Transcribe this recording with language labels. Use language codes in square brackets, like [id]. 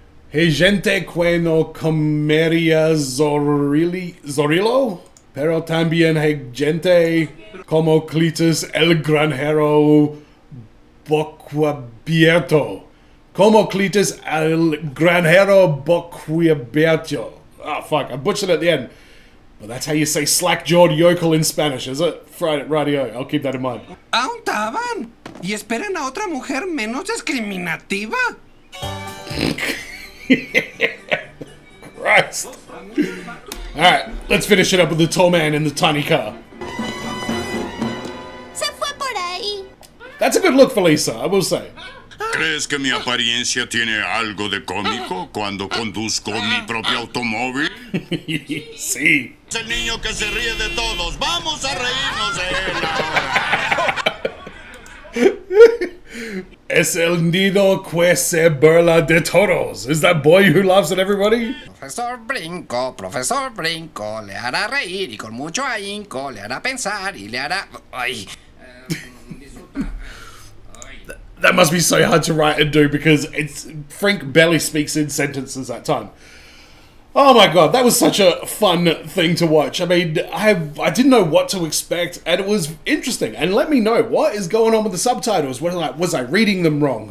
[es] Hey gente que no comería zorilo, pero también hay gente como Cletus el granjero boquiabierto. Como Cletus el granjero boquiabierto. [en] Oh fuck, I butchered it at the end. But that's how you say slack-jawed yokel in Spanish, is it? Radio, I'll keep that in mind. [es] ¿Aún estaban? ¿Y esperan a otra mujer menos discriminativa? [en] Christ. Alright, let's finish it up with the tall man in the tiny car. [es] Se fue por ahí. [en] That's a good look for Lisa, I will say. [es] ¿Crees que mi apariencia tiene algo de cómico cuando conduzco mi propio automóvil? Sí. Es el niño que se ríe de todos. Vamos a reírnos de él ahora. Es el niño que se burla de todos. [en] Is that boy who laughs at everybody? [es] Profesor Brinco, le hará reír y con mucho ahínco le hará pensar y le hará... Ay. [en] That must be so hard to write and do because Frank barely speaks in sentences at time. Oh my god, that was such a fun thing to watch. I mean, I didn't know what to expect, and it was interesting. And let me know, what is going on with the subtitles? Was I reading them wrong?